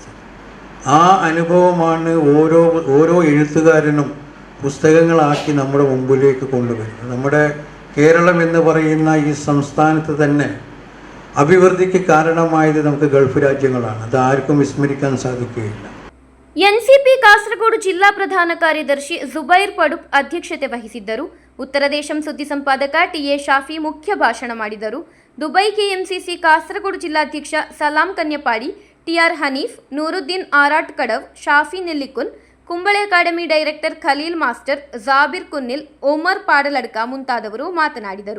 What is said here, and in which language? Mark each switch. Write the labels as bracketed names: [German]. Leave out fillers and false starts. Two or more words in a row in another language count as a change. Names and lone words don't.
[Malayalam] ആ അനുഭവമാണ് ഓരോ എഴുത്തുകാരനും പുസ്തകങ്ങളാക്കി നമ്മുടെ മുമ്പിലേക്ക് കൊണ്ടുവരുന്നത്. നമ്മുടെ കേരളം എന്ന് പറയുന്ന ഈ സംസ്ഥാനത്ത് തന്നെ അഭിവൃദ്ധിക്ക് കാരണമായത് നമുക്ക് ഗൾഫ് രാജ്യങ്ങളാണ്. അത് ആർക്കും വിസ്മരിക്കാൻ സാധിക്കുകയില്ല. [Kannada] ಎನ್ಸಿಪಿ ಕಾಸರಗೋಡು ಜಿಲ್ಲಾ ಪ್ರಧಾನ ಕಾರ್ಯದರ್ಶಿ ಜುಬೈರ್ ಪಡುಪ್ ಅಧ್ಯಕ್ಷತೆ ವಹಿಸಿದ್ದರು. ಉತ್ತರ ದೇಶಂ ಸುದ್ದಿ ಸಂಪಾದಕ ಟಿಎ ಶಾಫಿ ಮುಖ್ಯ ಭಾಷಣ ಮಾಡಿದರು. ದುಬೈ ಕೆಎಂಸಿಸಿ ಕಾಸರಗೋಡು ಜಿಲ್ಲಾಧ್ಯಕ್ಷ ಸಲಾಂ ಕನ್ಯಪಾಡಿ, ಟಿಆರ್ ಹನೀಫ್, ನೂರುದ್ದೀನ್ ಆರಾಟ್ ಕಡವ್, ಶಾಫಿ ನೆಲ್ಲಿಕುನ್, ಕುಂಬಳೆ ಅಕಾಡೆಮಿ ಡೈರೆಕ್ಟರ್ ಖಲೀಲ್ ಮಾಸ್ಟರ್, ಜಾಬಿರ್ ಕುನ್ನಿಲ್, ಒಮರ್ ಪಾಡಲಡ್ಕ ಮುಂತಾದವರು ಮಾತನಾಡಿದರು.